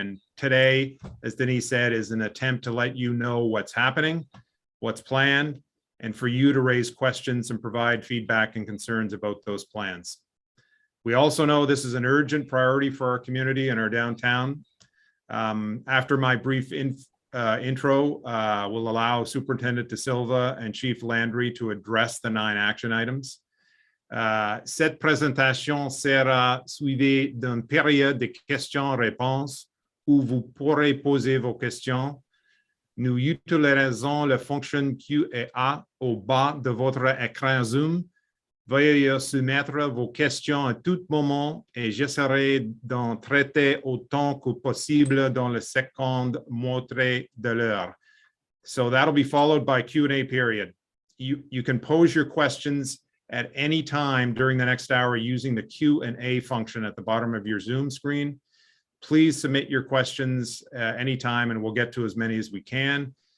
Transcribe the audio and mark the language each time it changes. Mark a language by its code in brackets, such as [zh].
[en] And today, as Denis said, is an attempt to let you know what's happening, what's planned, and for you to raise questions and provide feedback and concerns about those plans. We also know this is an urgent priority for our community and our downtown. After my brief intro, we'll allow Superintendent De Silva and Chief Landry to address the 9 action items. [fr] Cette présentation sera suivie d'une période de questions-réponses où vous pourrez poser vos questions. Nous utiliserons la fonction Q&A au bas de votre écran Zoom. Veuillez soumettre vos questions à tout moment et j'essaierai d'en traiter autant que possible dans le seconde moitié de l'heure. [en] So that'll be followed by Q&A period. You can pose your questions at any time during the next hour using the Q&A function at the bottom of your Zoom screen. Please submit your questions anytime and we'll get to as many as we can.